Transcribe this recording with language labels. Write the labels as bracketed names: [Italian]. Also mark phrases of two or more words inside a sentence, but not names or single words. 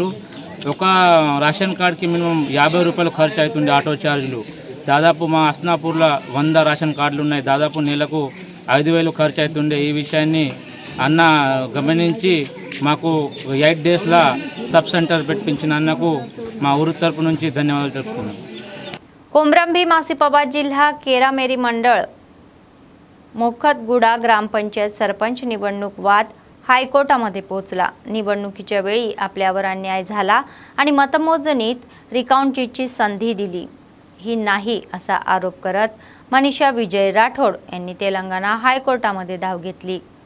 [Telugu] ఒక [English] ration card-ki [Telugu] మినిమం 50 రూపాయలు ఖర్చు అవుతుంది [English] auto charges. [Telugu] దాదాపు మా హస్నాపూర్లో 100 [English] ration cards [Telugu] ఉన్నాయి. దాదాపు నెలకు 5,000 ఖర్చు అవుతుండే. ఈ విషయాన్ని అన్న గమనించి మాకు 8 [English] days-lo sub center [Telugu] పెట్టించిన అన్నకు మా ఊరు తరపు నుంచి ధన్యవాదాలు తెలుపుతున్నాను. [Marathi] कोमरंभीम आसिफाबाद जिल्हा केरामेरी मंडळ मोखतगुडा ग्रामपंचायत सरपंच निवडणूक वाद हायकोर्टामध्ये पोहोचला. निवडणुकीच्या वेळी आपल्यावर अन्याय झाला आणि मतमोजणीत रिकाउंटिंगची संधी दिली ही नाही असा आरोप करत मनीषा विजय राठोड यांनी तेलंगणा हायकोर्टामध्ये धाव घेतली.